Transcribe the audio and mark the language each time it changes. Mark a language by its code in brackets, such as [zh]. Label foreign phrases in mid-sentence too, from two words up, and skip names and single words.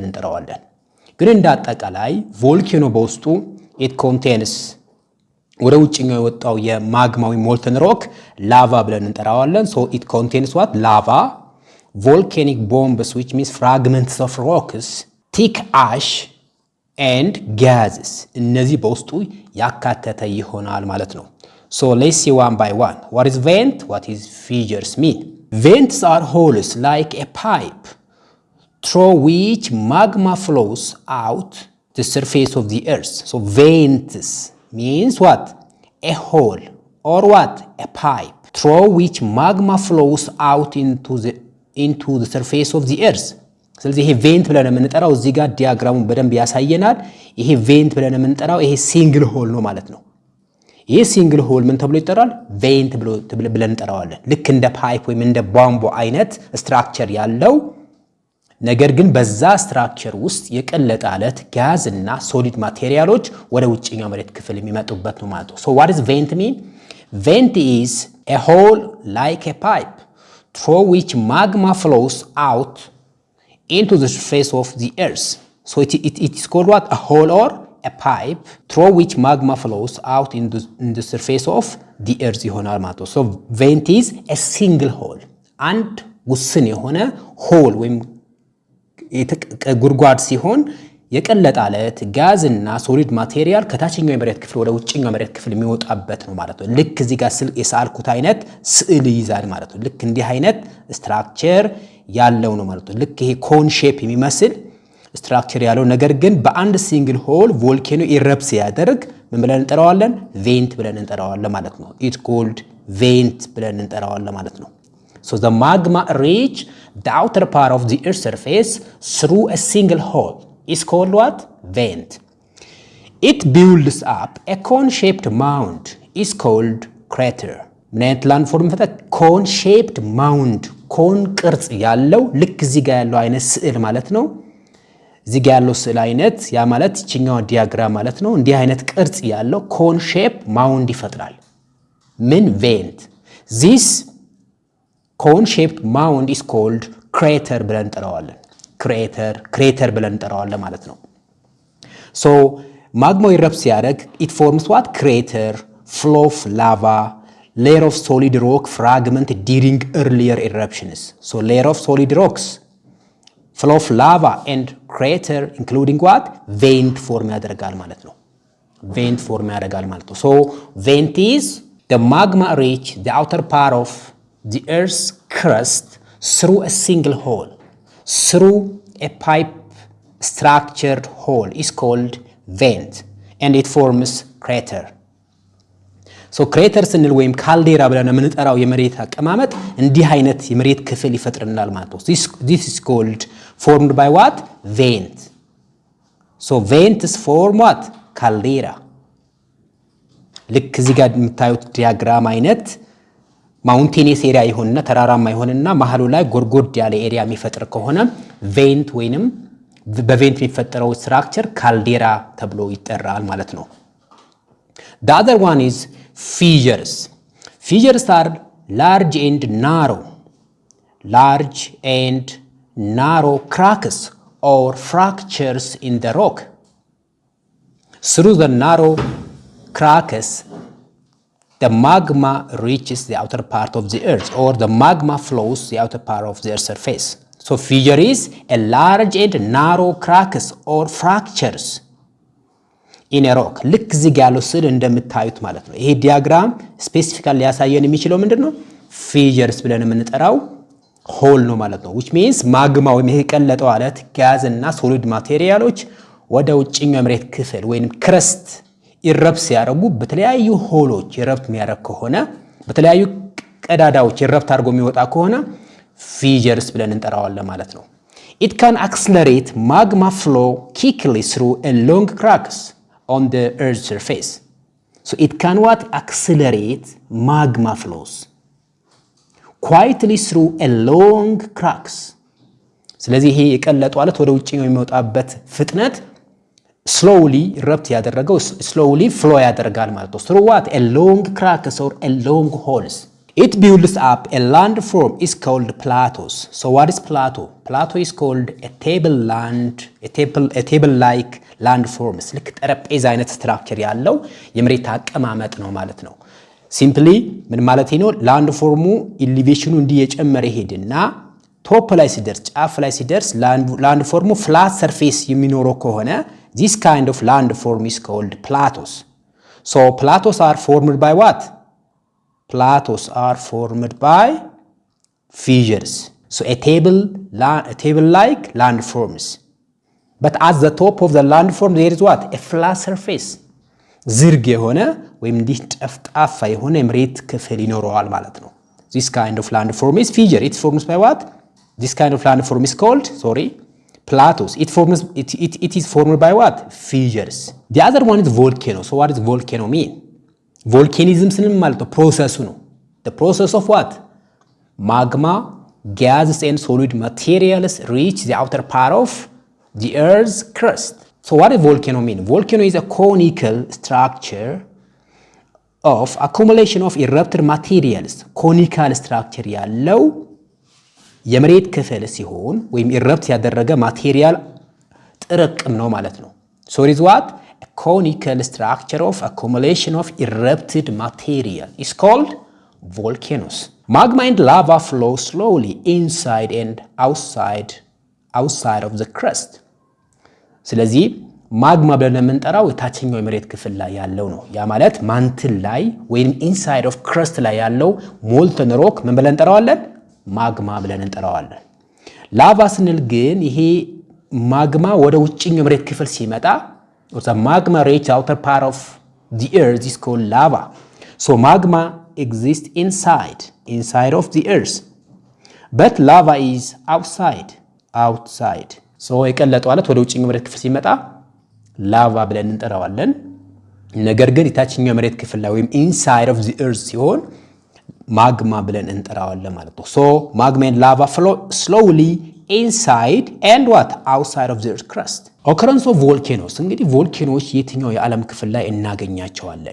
[am] እንጠራዋለን። ግን እንደ አጠቃላይ ቮልካኖ በውስጡ [en] it contains [am] ወደ ውጭኛው የወጣው የማግማዊ [en] molten rock [am] ላቫ ብለን እንጠራዋለን። [en] it contains what lava, volcanic bombs which means fragments of rocks, thick ash and gases [am] እነዚህ በውስጡ ያካተተ ይሆናል ማለት ነው። [en] let's see one by one. What is vent? What is fissures mean? Vents are holes like a pipe through which magma flows out the surface of the earth. Vents means what? A hole or what? A pipe through which magma flows out into the surface of the earth. [am] ስለዚህ ይሄ ቬንት ብለን የምንጠራው እዚህ ጋር ዲያግራሙን በደንብ ያሳየናል። ይሄ ቬንት ብለን የምንጠራው ይሄ [en] single hole [am] ነው ማለት ነው። ይሄ [en] single hole [am] ምን ተብሎ ይጠራል? ቬንት ብለን እንጠራዋለን። ልክ እንደ ፓይፕ ወይም እንደ ቧንቧ አይነት ስትራክቸር ያለው ነገር ግን በዛ ስትራክቸር ውስጥ የቀለጠ አለት፣ ጋዝ እና [en] solid materials [am] ወደ ውጭኛው መሬት ክፍል የሚመጡበት ነው ማለት ነው። [en] what does vent mean? Vent is a hole like a pipe through which magma flows out into the surface of the earth. It is called what? A hole or a pipe through which magma flows out in the surface of the earth [am] ይሆናል ማለት ነው። [en] vent is a single hole [am] አንድ ውስን የሆነ ሆል ወይም ጉድጓድ ሲሆን የቀለጠ አለት፣ ጋዝ እና [en] solid material [am] ከታችኛው የመሬት ክፍል ወደ ውጭኛው መሬት ክፍል የሚወጣበት ነው ማለት ነው። ልክ እዚህ ጋር የሳልኩት አይነት ስዕል ይይዛል ማለት ነው። ልክ እንዲህ አይነት ስትራክቸር ያለው ነው ማለት ነው። ልክ ይሄ [en] cone shape [am] የሚመስል ስትራክቸር ያለው ነገር ግን በአንድ [en] single hole volcano erupt [am] ሲያደርግ ምን ብለን እንጠራዋለን? ቬንት ብለን እንጠራዋለን ማለት ነው። [en] it called vent [am] ብለን እንጠራዋለን ማለት ነው። [en] the magma reach the outer part of the earth surface through a single hole is called what? Vent. It builds up a cone-shaped mound is called crater. [am] ምን አይነት ላንድፎርም ፈታ? [en] cone-shaped mound [am] ኮን ቅርጽ ያለው ልክ እዚህ ጋር ያለው አይነት ስዕል ማለት ነው። እዚህ ጋር ያለው ስዕል አይነት ያ ማለት እቺኛው ዲያግራም ማለት ነው። እንዲህ አይነት ቅርጽ ያለው [en] cone-shaped mound [am] ይፈጥራል። ምን vent. [en] This cone-shaped mound is called crater [am] ብለን እንጠራዋለን። [en] crater [am] ብለን እንጠራዋለን ማለት ነው። [en] So magma erupts ሲያደርግ it forms what? crater, flow of lava, layer of solid rock fragment during earlier eruptions. So layer of solid rocks, flow of lava and crater including what? vent form [am] ያደርጋል ማለት ነው። [en] vent form [am] ያደርጋል ማለት ነው። [en] So vent is the magma reach the outer part of the earth's crust through a single hole. Through a pipe structured hole is called vent and it forms crater. [am] So crater ስንል ወይም ካልዴራ ብለን የምንጠራው የመሬት አቀማመጥ እንዲህ አይነት የመሬት ክፍል ይፈጥርናል ማለት ነው። [en] This is called formed by what? vent. So vents form what? caldera. [am] ልክ እዚህ ጋር የምታዩት ዲያግራም አይነት [en] mountainous area [am] ይሆንና ተራራማ ይሆንና መሃሉ ላይ ጎርጎድ ያለ ኤሪያ የሚፈጥር ከሆነ ቬንት ወይንም በቬንት የሚፈጠረው ስትራክቸር ካልዴራ ተብሎ ይጠራል ማለት ነው። [en] The other one is fissures. Fissures are large and narrow cracks or fractures in the rock. Through the narrow cracks the magma reaches the outer part of the earth or the magma flows the outer part of the earth's surface. So fissure is a large and narrow cracks or fractures in a rock. [am] ልክ እዚህ ጋር ያለው ስዕል እንደምታዩት ማለት ነው። ይሄ ዲያግራም ስፔሲፊካሊ ሊያሳየን የሚችለው ምንድነው? fissures ብለን የምንጠራው ሆል ነው ማለት ነው። [en] which means [am] ማግማ ወይም ይሄ ቀለጠው አለት ጋዝ እና ሶሊድ ማቴሪያሎች ወደ ውጭኛው መሬት ክፍል ወይንም ክረስት ኢረፕት ሲያደርጉ በተለያዩ ሆሎች ኢረፕት የሚያደርግ ከሆነ በተለያዩ ቀዳዳዎች ኢረፕት አድርጎ የሚወጣ ከሆነ fissures ብለን እንጠራዋለን ማለት ነው። [en] It can accelerate magma flow quickly through a long cracks on the earth's surface. So it can what? accelerate magma flows quietly through a long cracks. [am] ስለዚህ ይሄ የቀለጠው አለት ወደ ውጭ የሚወጣበት ፍጥነት [en] slowly erupt [am] ያደረገው [en] slowly flow [am] ያደርጋል ማለት ነው። [en] through what? a long cracks or a long holes. It builds up a landform is called plateaus. So what is plateau? Plateau is called a table like landforms. [am] ልክ ጠረጴዛ አይነት ስትራክቸር ያለው የመሬት አቀማመጥ ነው ማለት ነው። ሲምፕሊ ምን ማለት ነው? ላንድፎርሙ ኢሊቬሽኑ እንዲየጨመረ ይሄድና ቶፕ ላይ ሲደርስ ጫፍ ላይ ሲደርስ ላንድፎርሙ [en] flat surface [am] የሚኖረው ከሆነ [en] this kind of landform is called plateaus. So plateaus are formed by what? Plateaus are formed by fissures. So a table like landforms. But at the top of the landform there is what? A flat surface. [am] ዝርግ የሆነ ወይም እንዲህ ጠፍጣፋ የሆነ የመሬት ክፍል ይኖረዋል ማለት ነው። [en] This kind of landform is fissure. It forms by what? This kind of landform is called, plateaus. It is formed by what? fissures. The other one is volcano. So what does volcano mean? [am] Volcanism ስንል ማለት ነው ፕሮሰሱ ነው። [en] The process of what? Magma, gases and solid materials reach the outer part of the earth's crust. So what does volcano mean? Volcano is a conical structure of accumulation of erupted materials. Conical structure [am] ያለው የመሬት ክፍል ሲሆን ወይም ኢረፕት ያደረገ ማቴሪያል ጥርቅም ነው ማለት ነው። [en] So it is what? A conical structure of accumulation of erupted material is called volcanoes. Magma and lava flow slowly inside and outside of the crust. [am] ስለዚህ ማግማ ብለን የምንጠራው የታችኛው የመሬት ክፍል ላይ ያለው ነው። ያ ማለት ማንትል ላይ ወይም [en] inside of crust [am] ላይ ያለው [en] molten rock [am] ምን ብለን እንጠራዋለን? ማግማ ብለን እንጠራዋለን። ላቫ ስንል ግን ይሄ ማግማ ወደ ውጭኛው መሬት ክፍል ሲመጣ [en] the magma reach outer part of the earth is called lava. So magma exists inside of the earth, but lava is outside. [am] So የቀለጠው አለት ወደ ውጭኛው መሬት ክፍል ሲመጣ ላቫ ብለን እንጠራዋለን። ነገር ግን የታችኛው መሬት ክፍል ላይ ወይም [en] inside of the earth [am] ሲሆን ማግማ ብለን እንጠራዋለን ማለት ነው። [en] So magma and lava flow slowly inside and what outside of the earth crust. Occurrence of volcanoes [am] እንግዲህ ቮልኬኖች የትኛው የዓለም ክፍል ላይ እናገኛቸዋለን?